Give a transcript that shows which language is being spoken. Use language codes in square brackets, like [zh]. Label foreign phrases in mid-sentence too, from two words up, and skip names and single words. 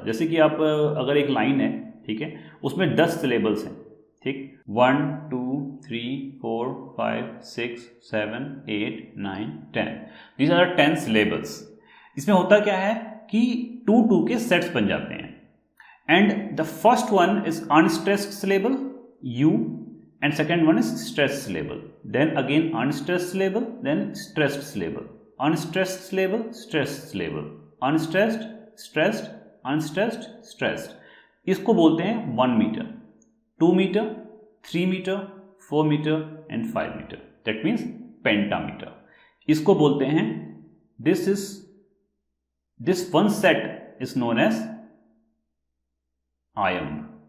[hi] जैसे कि आप अगर एक लाइन है, ठीक है, उसमें 10 सिलेबल्स हैं, ठीक, 1 2 3 4 5 6 7 8 9 10, [en] these are 10 syllables. [hi] इसमें होता क्या है कि 2 के सेट्स बन जाते हैं, [en] and the first one is unstressed syllable U, and second one is stressed syllable, then again unstressed syllable, then stressed syllable, unstressed syllable, stressed syllable, unstressed, stressed, unstressed, stressed. [hi] इसको बोलते हैं 1 मीटर, 2 मीटर, 3 मीटर, 4 मीटर एंड 5 मीटर, [en] that means pentameter. [hi] इसको बोलते हैं [en] this one set is known as iamb.